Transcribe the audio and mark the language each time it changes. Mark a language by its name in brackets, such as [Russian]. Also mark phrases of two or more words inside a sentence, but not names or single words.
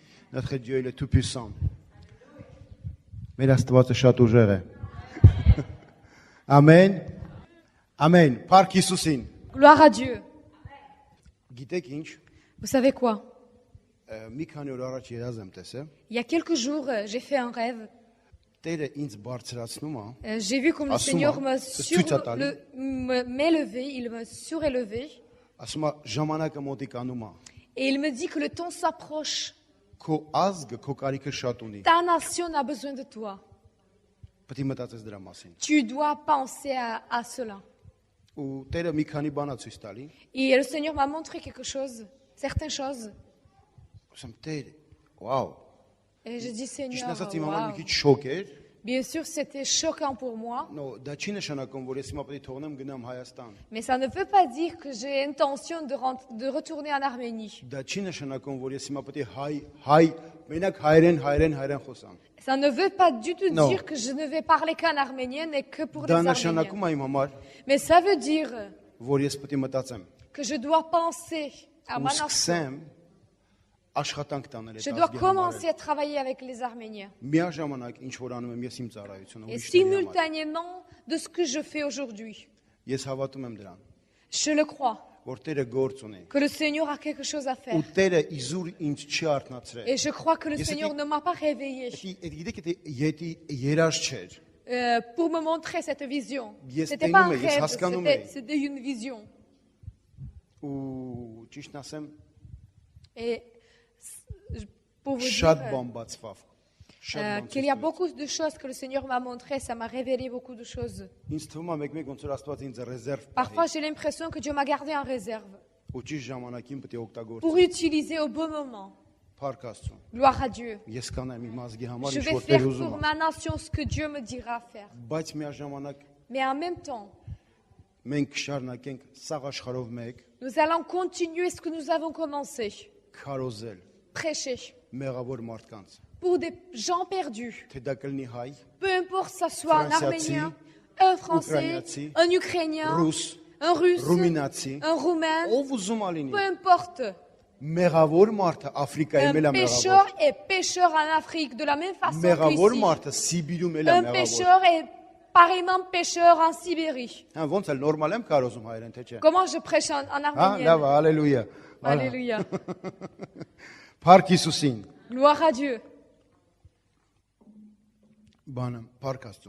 [French] Notre Dieu, il est tout puissant. [Armenian] Mais l'Astված շատ ուժեղ է։ Ամեն։ Ամեն։ Փառք Հիսուսին։ [French] Gloire à Dieu. [Armenian] Գիտեք ինչ, [French] Vous savez quoi? [Armenian] մի քանի օր առաջ երազ եմ տեսել, [French] Il y a quelques jours, j'ai fait un rêve. [Armenian] Տերը ինձ բարձրացնում է, [French] J'ai vu comme le Assuma. Seigneur Tutsatali. m'élevait, il me surélevait. [Armenian] ասում է ժամանակը մոտիկանում է։ [French] Et il me dit que le temps s'approche. [Armenian] Քո ազգը քո կարիքը շատ ունի։ [French] Ta nation a besoin de toi. [Armenian] Պետք է մտածես դրա մասին։ [French] Tu dois penser à cela. [Armenian] Ու Տերը մի քանի բան է ցույց տալի։ [French] Et le Seigneur m'a montré quelque chose, certaines choses. [Armenian] Ասում Տեր, վաու։ [French] Et je dis, [Armenian] Ճիշտ [French] Seigneur, [Armenian] ասած իմ համար մի [French] waouh. [Armenian] քիչ շոկ էր։ [French] Bien sûr, c'était choquant pour moi. [Armenian] Նո, դա չի նշանակում, որ ես հիմա պետք է թողնեմ գնամ Հայաստան։ [French] Mais ça ne veut pas dire que j'ai intention de retourner en Arménie. [Armenian] Դա չի նշանակում, որ ես հիմա պետք է հայ, մենակ հայերեն խոսամ։ [French] Ça ne veut pas du tout Non. dire que je ne vais parler qu'en arménien et que pour les [Armenian] Դա [French] Arméniens. [Armenian] նշանակում է իմ համար, [French] Mais ça veut dire [Armenian] որ ես պետք է մտածեմ։ [French] que je dois penser à [Armenian] Ու [French] ma nation. [Armenian] սկսեմ աշխատանք տանել [French] Je [Armenian] այդ [French] dois [Armenian] ազգի [French] commencer [Armenian] համար։ [French] à travailler avec les Arméniens. [Armenian] Միաժամանակ ինչ որ անում եմ ես իմ ծառայությունը [French] Et [Armenian] ուրիշների համար։ [French] simultanément de ce que je fais aujourd'hui. [Armenian] Ես հավատում եմ դրան, [French] Je le crois, [Armenian] որ Տերը գործ ունի։ [French] que le Seigneur a quelque chose à faire. [Armenian] Ու Տերը իզուր ինձ չի արթնացրել։ [French] Et je crois que le Et Seigneur c'était- ne m'a pas réveillé [Armenian] Գիտեք, եթե երաշ չէր, [French] pour me montrer cette vision. Yes, C'était pas un yes, rêve, [Armenian] հասկանում [French] c'était [Armenian] էի։ [French] c'était une vision. [Armenian] ու ճիշտ ասեմ, [French] Et pour vous [Armenian] շատ [French] dire [Armenian] բան բացվավ։ Շատ բան [French] qu'il y a [Armenian] ցույց տվեց։ [French] beaucoup de choses que le Seigneur m'a montrées, ça m'a révélé beaucoup de choses. [Armenian] Ինձ թվում է մեկ-մեկ ոնց որ Աստված ինձ ռեզերվ [French] Parfois, j'ai l'impression que Dieu m'a gardé en réserve [Armenian] ու ճիշտ ժամանակին պետք է օգտագործի։ [French] pour utiliser au bon moment. [Armenian] Փառք Աստծո։ [French] Gloire à Dieu. [Armenian] Ես կանեմ իմ ազգի համար [French] Je [Armenian] ինչ [French] vais [Armenian] որ Տեր [French] faire [Armenian] ուզում [French] pour [Armenian] է։ [French] ma nation ce que Dieu me dira faire. [Armenian] Բայց միաժամանակ [French] Mais en même temps, [Armenian] մենք շարունակենք սաղ աշխարհով մեկ [French] nous allons continuer ce que nous avons commencé. [Armenian] քարոզել [French] Prêcher [Armenian] մեղավոր մարդկանց։ [French] pour des gens perdus. [Armenian] Թե դա կլինի հայ, [French] Peu importe que ça soit un Français, Arménien, un Français, [Armenian] Ukrainiaci, [French] un Ukrainien, [Armenian] ռուս, [French] un Russe, [Armenian] ռումինացի, [French] un Roumain, [Armenian] ով ուզում ա լինի։ [French] peu importe. [Armenian] Մեղավոր մարդը Աֆրիկայում էլ [French] Un [Armenian] է [French] pécheur [Armenian] մեղավոր։ [French] est pécheur en Afrique de la même façon [Armenian] Մեղավոր [French] qu'ici. [Armenian] մարդը Սիբիրում էլ է [French] Un [Armenian] մեղավոր։ [French] pécheur est pareillement pécheur en Sibérie. [Armenian] Հա ոնց է նորմալ եմ կարոզում հայերեն թե չէ։ [French] Comment je prêche en [Armenian] Հա [French] arménien? [Armenian] լավ, հալելույա։ [French] Alléluia. [Armenian] Փառք Հիսուսին։ [French] Gloire à Dieu. [Armenian] Բանը փառք Աստծո։